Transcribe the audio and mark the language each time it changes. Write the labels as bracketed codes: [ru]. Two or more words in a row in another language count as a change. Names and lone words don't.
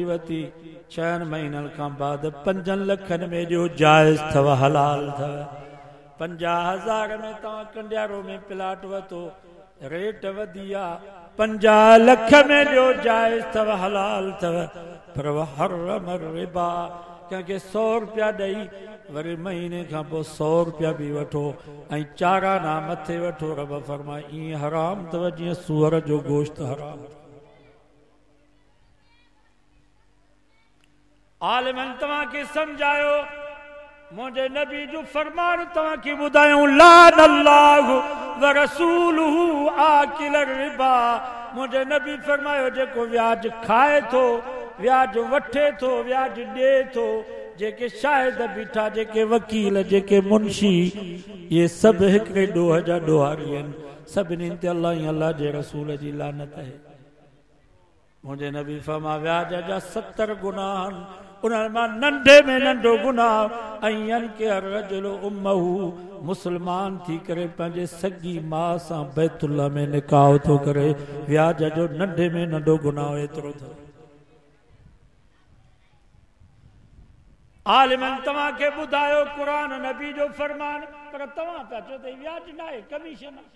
[sd] वरिती 6 महीननि खां बाद 5 लखनि में जो जाइज़ अथव हलाल अथव 50,000 में तव्हां कंडियारो में प्लाट वरितो रेट वधी आहे 50 लख में जो जाइज़ अथव हलाल अथव पर हरम रिबा कंहिंखे 100 रुपया ॾेई वरी महीने खां पोइ 100 रुपया बि वठो ऐं चाराना मथे वठो रब फरमाए ईअं हराम अथव जीअं सूअर जो गोश्त हराम आलिमनि तव्हांखे सम्झायो मुंहिंजे नबी जो फरमान तव्हांखे ॿुधायूं [ar] لعن الله ورسوله آكل الربا [sd] मुंहिंजे नबी फरमायो जेको व्याज खाए थो व्याज वठे थो व्याज ॾे थो जेके शाहिद बीठा जेके वकील जेके मुंशी ये सभु हिकिड़े ॾोह जा ॾोहारी आहिनि सभिनी ते अल्लाह ऐं अल्लाह जे रसूल जी लानत आहे मुंहिंजे नबी फरमा व्याज जा 70 गुनाह आहिनि उन्हनि मां नंढे में नंढो गुनाह ऐं के [ar] الرجل أمه [sd] मुस्लमान थी करे पंहिंजे सगी मां सां बैतुल्लाह में निकाह थो करे व्याज जो नंढे में नंढो गुनाह एतिरो अथव आलिमनि तव्हांखे ॿुधायो क़ुरान नबी जो फरमान पर तव्हां पिया चओ त व्याज न आहे कमीशन